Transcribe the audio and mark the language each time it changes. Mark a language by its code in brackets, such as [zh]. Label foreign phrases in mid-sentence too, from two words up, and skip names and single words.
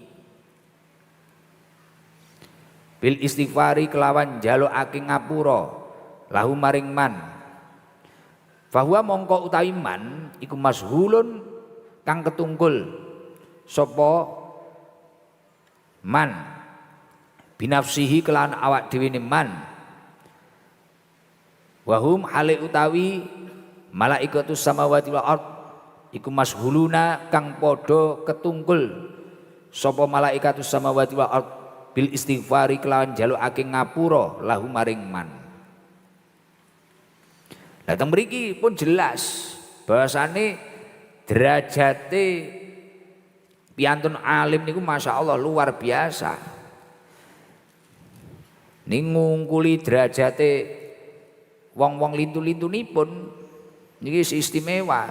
[ar] بالاستغفار [jv] kelawan njalukake ngapura lahu maring man bahwa mongko utawi man iku mashhulun kang ketungkul sapa man binafsihi kelawan awak dhewe man wahum hale utawi [ar] ملائكة السماوات والأرض [jv] iku mashhuluna kang padha ketungkul sapa [ar] ملائكة السماوات والأرض بالاستغفار [jv] kelawan njalukake ngapura lahu maring man. Lah teng mriki pun jelas bahwasane derajate piantun alim niku masyaallah [id] luar biasa. [jv] Ning ngungkuli derajate wong-wong lintu-lintunipun niki istimewa.